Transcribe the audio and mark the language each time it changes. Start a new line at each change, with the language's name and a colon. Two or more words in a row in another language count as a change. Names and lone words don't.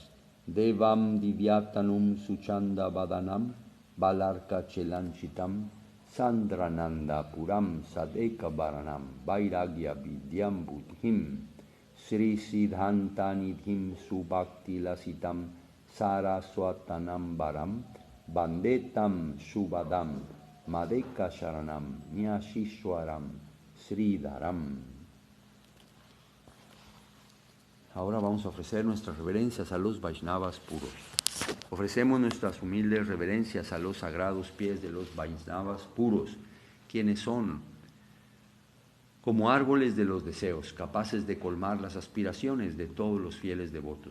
Sanskrit: देवं दिव्यतनुं सुछन्द वदनं बालार्क चेलाञ्चितं सान्द्रानन्द पुरं सदेक वरणं वैराग्य विद्यं बुद्धिं श्री सिद्धान्त निधिं सुभक्ति लसितं सारस्वतानां वरं बन्देतं शुभदं मदेक शरणं न्यासीश्वरं श्रीधरम्.
Spanish: Ahora vamos a ofrecer nuestras reverencias a los Vaishnavas puros. Ofrecemos nuestras humildes reverencias a los sagrados pies de los Vaishnavas puros, quienes son como árboles de los deseos, capaces de colmar las aspiraciones de todos los fieles devotos.